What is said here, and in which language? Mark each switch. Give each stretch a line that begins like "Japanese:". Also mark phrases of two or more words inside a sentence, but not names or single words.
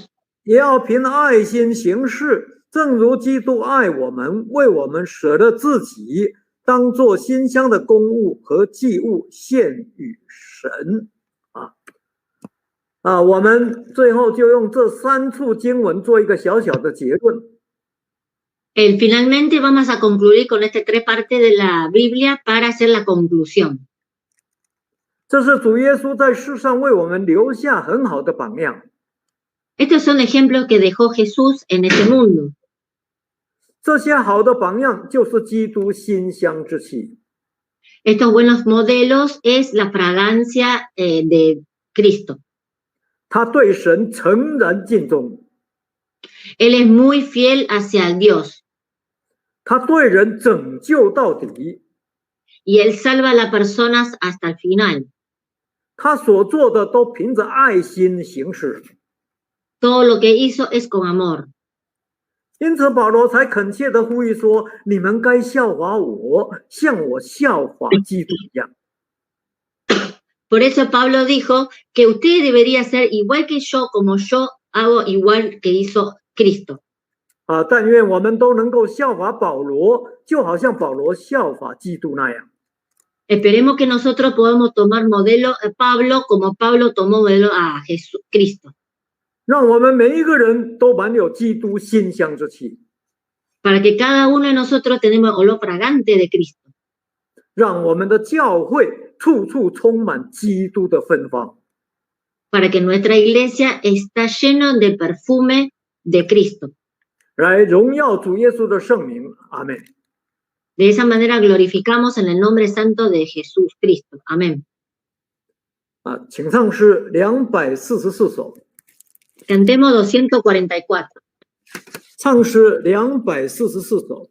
Chinese: 也要凭爱心行事，正如基督爱我们，为我们舍了自己，当作馨香的供物和祭物献与神。我们最后就用这3处经文做一个小小的结论。
Spanish: Finalmente vamos a concluir con estas 3 partes de la Biblia para hacer la conclusión.
Chinese: 这是主耶稣在世上为我们留下很好的榜样。
Spanish: Estos son ejemplos que dejó Jesús en este mundo.
Chinese: 这些好的榜样就是基督馨香之气。
Spanish: Estos buenos modelos es la fragancia de Cristo.
Chinese: 他对神诚然尽忠。
Spanish: Él es muy fiel hacia Dios.
Chinese: 他对人拯救到底。
Spanish: Y él salva a las personas hasta el final.
Chinese: 他所做的都凭着爱心行事。
Spanish: Todo lo que hizo es con amor.
Chinese: 因此保罗才恳切地呼吁说，你们该效法我，像我效法基督一样。
Spanish: Por eso Pablo dijo que usted debería ser igual que yo, como yo hago igual que hizo Cristo.
Chinese: 但愿我们都能够效法保罗，就好像保罗效法基督那样。
Spanish: Esperemos que nosotros podamos tomar modelo a Pablo como Pablo tomó modelo a Cristo.
Chinese: 让我们每一个人都满有基督馨香之气。
Spanish: Para que cada uno de nosotros tenemos olor fragante de Cristo.
Chinese: 让我们的教会处处充满基督的芬芳。
Spanish: Para que nuestra iglesia está lleno del perfume de Cristo.
Chinese: 来荣耀主耶稣的圣名，阿们。
Spanish: De esa manera glorificamos en el nombre santo de Jesús Cristo. Amén.
Chinese: 请唱诗244首。
Spanish: Cantemos 244.
Chinese: 唱诗244首。